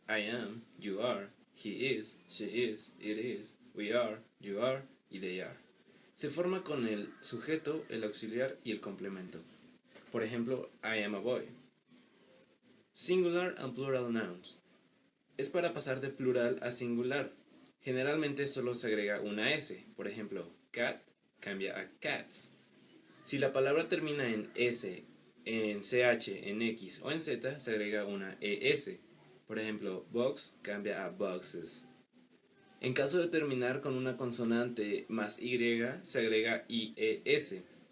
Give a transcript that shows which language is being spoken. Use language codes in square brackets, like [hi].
[en] I am, you are, he is, she is, it is, we are, you are y they are. [es] Se forma con el sujeto, el auxiliar y el complemento. Por ejemplo, [en] I am a boy. Singular and plural nouns. [es] Es para pasar de plural a singular. Generalmente solo se agrega una S. Por ejemplo, cat cambia a cats. Si la palabra termina en S, en CH, en X o en Z, se agrega una ES. Por ejemplo, box cambia a boxes. En caso de terminar con una consonante más Y, se agrega IES.